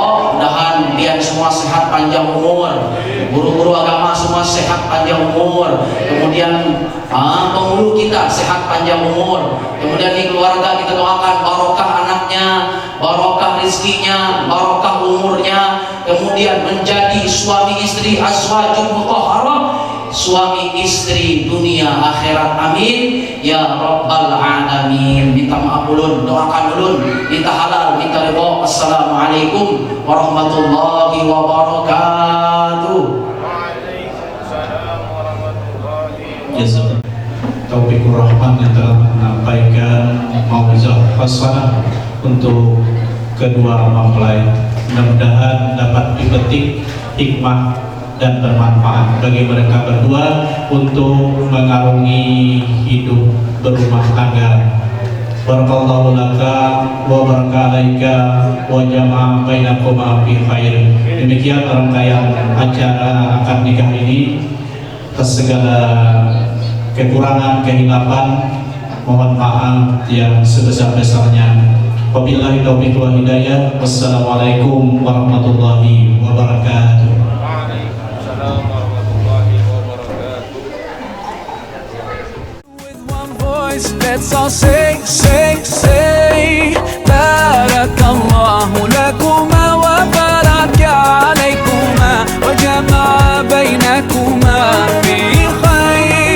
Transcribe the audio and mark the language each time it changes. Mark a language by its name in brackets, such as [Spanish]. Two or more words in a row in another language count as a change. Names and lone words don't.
[Indonesian] Mudahan biar semua sehat panjang umur, guru-guru agama semua sehat panjang umur, kemudian penghulu kita sehat panjang umur, kemudian di keluarga kita doakan barokah anaknya, barokah rezekinya, barokah umurnya, kemudian menjadi suami istri [Arabic] أزواج مطهرة, [Indonesian] suami istri dunia akhirat, [Arabic] آمين يا رب العالمين. [Indonesian] Minta maaf ulun, doakan ulun, minta halal, minta ridho. [Arabic] السلام عليكم ورحمة الله وبركاته. [Indonesian] Taufikur Rahman yang telah menyampaikan [Arabic] موعظة حسنة [Indonesian] untuk kedua mempelai. Mudah-mudahan dapat dipetik hikmah dan bermanfaat bagi mereka berdua untuk mengarungi hidup berumah tangga. [Arabic] بارك الله لك وبارك عليك وجمع بينكما في خير. [Indonesian] Demikian rangkaian acara akad nikah ini. Atas segala kekurangan, kehilapan, mohon maaf yang sebesar-besarnya. [Arabic] وبالله التوفيق والهداية. والسلام عليكم ورحمة الله وبركاته. [English] Let's all say, say, say [Arabic] بارك الله لكما وبارك عليكما وجمع بينكما في خير.